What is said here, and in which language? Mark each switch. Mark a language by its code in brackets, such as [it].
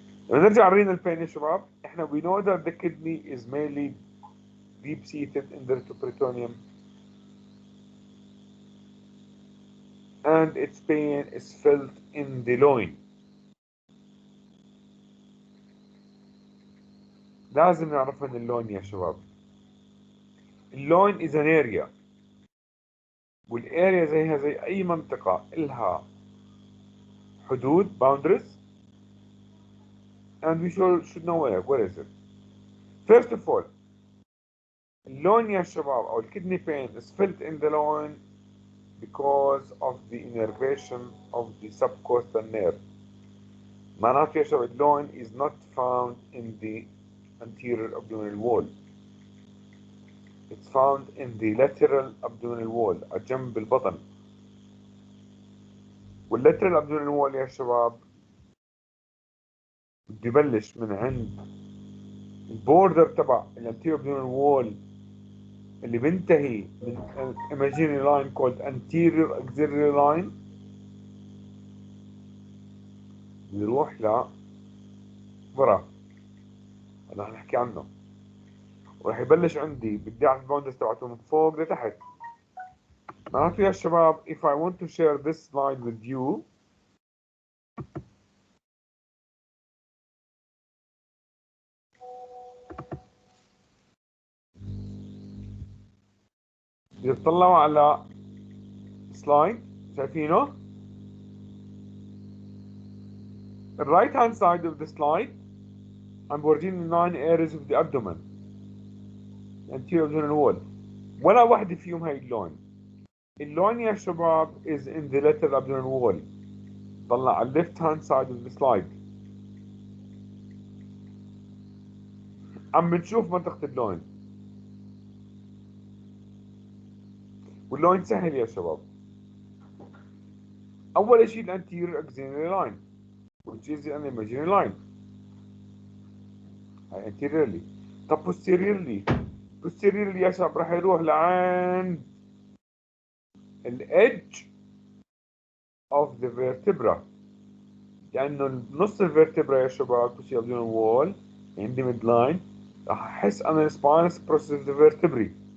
[ar] لما نرجع [en] renal pain [ar] يا شباب, احنا [en] we know that the kidney is mainly deep-seated in the retroperitoneum and its pain is felt in the loin. [ar] لازم نعرف من اللون يا شباب. [en] اللون is an area, [ar] والاريا زيها زي اي منطقة إلها حدود [en] boundaries and we should know where is it. First of all, [ar] اللون يا شباب أو الكدني [en] pain is felt in the loin because of the innervation of the subcostal nerve. [ar] معناته يا شباب [en] اللون is not found in the anterior abdominal wall. It's found in the lateral abdominal wall [ar] جنب البطن. والlateral abdominal wall يا شباب بده يبلش من عند البوردر تبع الانتيريور abdominal wall اللي بينتهي من [en] imaginary line called anterior axillary line [ar] بيروح ل ورا. هذا رح نحكي عنه. وراح يبلش عندي بدي اعرف الباوندرز تبعته من فوق لتحت. معناته يا شباب [en] if I want to share this slide with you [ar] إذا تطلعوا على سلايد شايفينه [en] the right hand side of the slide I'm بورجيني 9 areas of the abdomen anterior abdominal wall [ar] ولا واحدة فيهم هاي اللون يا شباب [en] is in the lateral abdominal wall. [ar] طلع على [en] left hand side of the slide. [ar] عم بنشوف منطقة اللون واللون سهل يا شباب. أول شيء [en] الانتيريور axillary line which is an imaginary line. [ar] هاي anteriorly. طب posteriorly يا شباب راح يروح لعند [en] edge of the vertebra [ar] لأنه نص الفرتبرا يا شباب [en] posterior abdominal wall [ar] عندي mid line راح أحس أنا spinous process of the vertebrae.